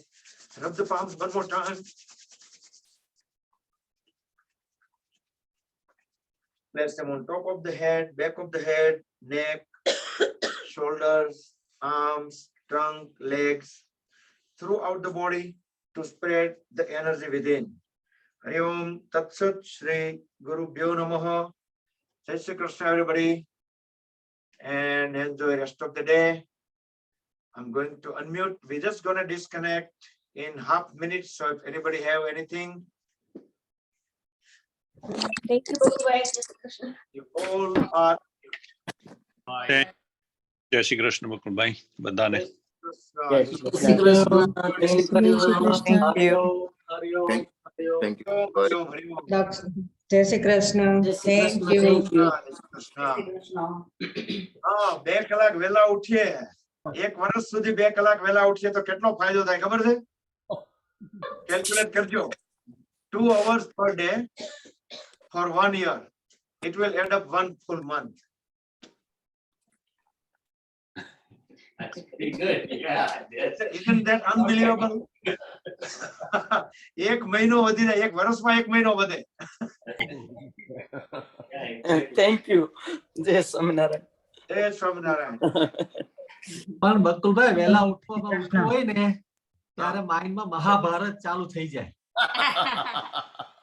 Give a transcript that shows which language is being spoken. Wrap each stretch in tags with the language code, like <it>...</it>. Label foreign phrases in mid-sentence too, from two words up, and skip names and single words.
<en>Rub the palms one more time. Place them on top of the head, back of the head, neck, shoulders, arms, trunk, legs, throughout the body to spread the energy within.</en> <sa>हरि ॐ तत् सत् श्री गुरुभ्यो नमः.</sa> <gu>જય શ્રી કૃષ્ણ,</gu> <en>everybody, and enjoy the rest of the day. I'm going to unmute. We're just going to disconnect in half minutes. So if anybody have anything, Thank you, Bye. Krishna. you all are.</en> <gu>જય શ્રી કૃષ્ણ મુકુલભાઈ બધાને. જય શ્રી કૃષ્ણ.</gu> <en>Thank you. Thank you.</en> <gu>જય શ્રી કૃષ્ણ.</gu> <en>Thank you.</en> <gu>હા, 2 કલાક વહેલા ઉઠીએ, 1 વર્ષ સુધી 2 કલાક વહેલા ઉઠીએ તો કેટલો ફાયદો થાય ખબર છે? કેલ્ક્યુલેટ કરજો.</gu> <en>2 hours per day for 1 year. It will end up 1 full month. That's pretty good. Yeah. Isn't that unbelievable?</en> <gu>1 મહિનો વધી જાય, 1 વર્ષમાં 1 મહિનો વધે.</gu> <en>Thank you.</en> <gu>જય સ્વામિનારાયણ. જય સ્વામિનારાયણ. પણ બકુલભાઈ વહેલા ઉઠવું હોય ને ત્યારે માઇન્ડમાં મહાભારત ચાલુ થઈ જાય.</gu>